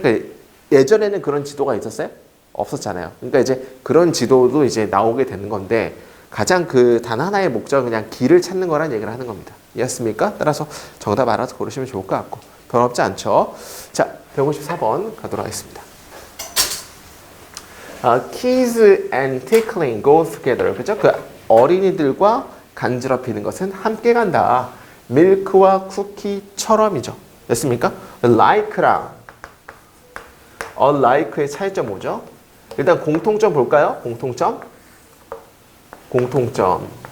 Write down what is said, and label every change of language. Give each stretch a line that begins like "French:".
Korean: 그러니까 예전에는 그런 지도가 있었어요? 없었잖아요. 그러니까 이제 그런 지도도 이제 나오게 되는 건데 가장 그 단 하나의 목적은 그냥 길을 찾는 거란 얘기를 하는 겁니다. 이해했습니까? 따라서 정답 알아서 고르시면 좋을 것 같고 별 어렵지 않죠? 자, 154번 가도록 하겠습니다.
English: Kids and tickling go together.
Korean: 그죠? 그 어린이들과 간지럽히는 것은 함께 간다. 밀크와 쿠키처럼이죠. 됐습니까? like랑 unlike의 차이점 뭐죠? 일단 공통점 볼까요? 공통점. 공통점.